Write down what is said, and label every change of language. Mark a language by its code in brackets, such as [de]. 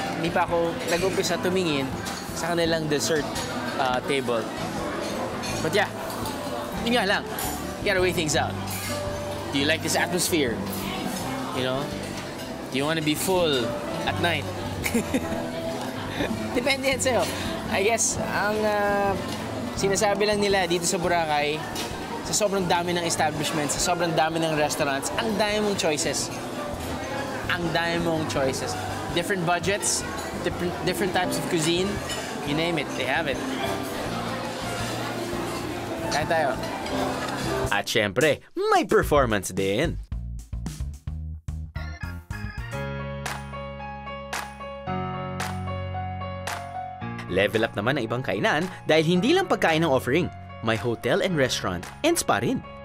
[tl] Hindi pa ako nag-umpisa tumingin sa kanilang dessert table. [en] But yeah, [tl] yun nga lang. [en] You gotta weigh things out. Do you like this atmosphere? You know? Do you want to be full at night? [tl] Depende yan sa'yo. [en] I guess, [tl] ang sinasabi lang nila dito sa Boracay, sa sobrang dami ng establishments, sa sobrang dami ng restaurants, ang dami mong choices. Ang dami mong choices. [en] Different budgets, different types of cuisine, you name it, they have it. [tl] Kain tayo. At syempre, may performance din. Level up naman ang ibang kainan dahil hindi lang pagkain ang offering. May hotel and restaurant and spa rin.